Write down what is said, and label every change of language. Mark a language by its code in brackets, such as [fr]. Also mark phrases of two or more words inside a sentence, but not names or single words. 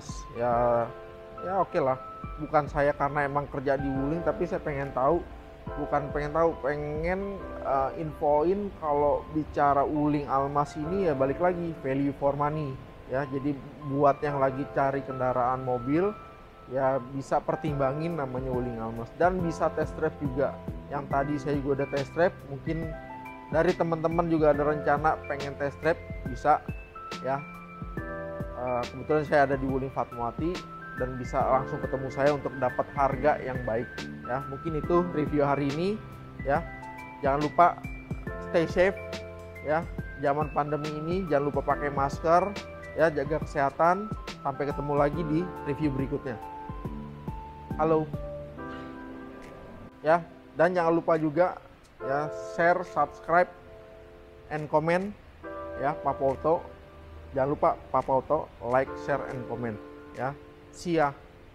[id] Ya oke lah. Bukan saya karena emang kerja di Wuling, tapi saya pengen infoin kalau bicara Wuling Almas ini ya balik lagi [en] value for money [id] ya. Jadi buat yang lagi cari kendaraan mobil ya bisa pertimbangin namanya Wuling Almas, dan bisa [en] test drive [id] juga. Yang tadi saya juga udah [en] test drive, [id] mungkin dari teman-teman juga ada rencana pengen [en] test drive, [id] bisa ya. Kebetulan saya ada di Wuling Fatmawati dan bisa langsung ketemu saya untuk dapat harga yang baik ya. Mungkin itu review hari ini ya. Jangan lupa [en] stay safe [id] ya. Zaman pandemi ini jangan lupa pakai masker ya, jaga kesehatan. Sampai ketemu lagi di review berikutnya. Halo ya. Dan jangan lupa juga ya, [en] share, subscribe, and comment [id] ya Papa Auto. Jangan lupa Papa Auto, [en] like, share, and comment [id] ya. [en] See ya.